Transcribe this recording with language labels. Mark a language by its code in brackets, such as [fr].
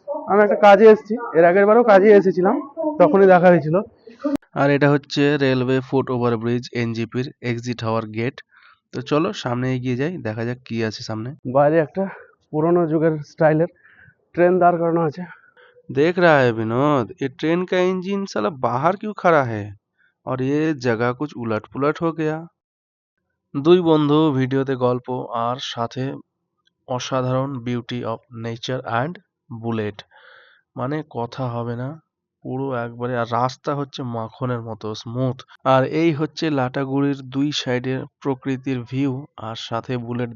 [bn] আমি একটা কাজে এসেছি, এর আগের বারও কাজে এসেছিলাম, তখনই দেখা হয়েছিল। আর এটা হচ্ছে railway foot over bridge এনজিপির exit হওয়ার গেট। তো চলো সামনে এগিয়ে যাই, দেখা যাক কি আছে সামনে। বাইরে একটা পুরোনো যুগের স্টাইলের ট্রেন দাঁড় করানো আছে। [hi] देख रहा है विनोद, ये ट्रेन का इंजन साला बाहर क्यों खड़ा है और ये जगह कुछ उलट पुलट हो गया। [bn] দুই বন্ধু ভিডিওতে গল্প আর সাথে অসাধারণ beauty of nature and bullet, মানে কথা হবে না। পুরো একবারে, আর রাস্তা হচ্ছে মাখনের মতো স্মুথ। আর এই হচ্ছে লাটাগুড়ির দুই সাইডের প্রকৃতির ভিউ, আর সাথে বুলেট।